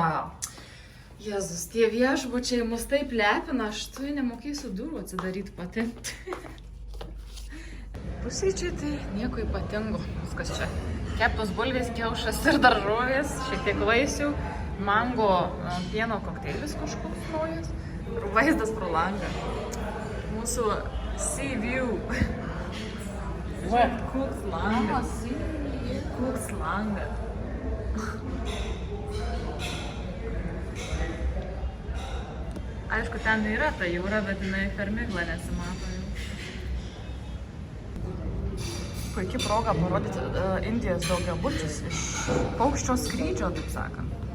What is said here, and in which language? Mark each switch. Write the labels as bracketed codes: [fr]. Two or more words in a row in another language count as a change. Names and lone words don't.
[lt] Jėzus, tie viešbučiai mus taip lepina, aš tu nemokėsiu durų atsidaryti pati. Pusryčiai tai nieko ypatingo. Viskas čia. Keptos bulvės, kiaušas ir daržovės, šiek tiek vaisių, mango pieno kokteilis kažkoks naujas ir vaizdas pro langą. Mūsų [en] sea view. What? [lt] Koks langas. Koks langas. Aišku, ten yra ta jūra, bet jinai per miglą nesimato jau. Puikia proga parodyti Indijos daugiabučius iš paukščio skrydžio, taip sakant.